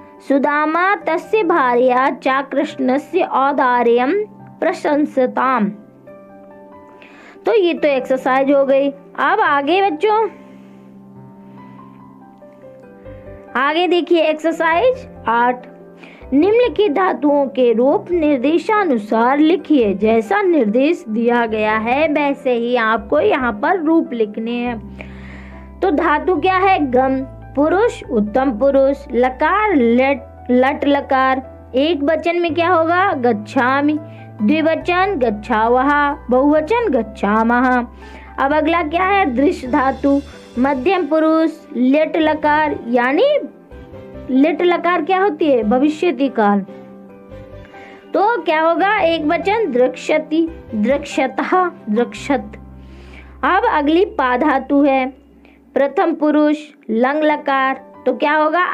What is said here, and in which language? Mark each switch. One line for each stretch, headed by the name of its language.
Sanskrit: सुदामा तस्य भार्या च कृष्णस्य औदार्यं प्रशंसताम्।
Hindi: तो ये तो एक्सरसाइज हो गई। अब आगे बच्चों, आगे देखिए एक्सरसाइज 8। निम्नलिखित धातुओं के रूप निर्देशानुसार लिखिए। जैसा निर्देश दिया गया है वैसे ही आपको यहाँ पर रूप लिखने हैं। तो धातु क्या है? गम, पुरुष उत्तम पुरुष, लकार लट लकार। एक वचन में क्या होगा? गच्छामि। द्विवचन गच्छावः, बहुवचन गच्छामः। अब अगला क्या है? दृश्य धातु, मध्यम पुरुष लेट लकार, यानी लेट लकार क्या होती है? भविष्यति काल। तो क्या होगा? एक वचन द्रक्ष्यति, द्रक्ष्यतः, द्रक्ष्यत। अब अगली पा धातु है, प्रथम पुरुष लंग लकार, तो क्या होगा?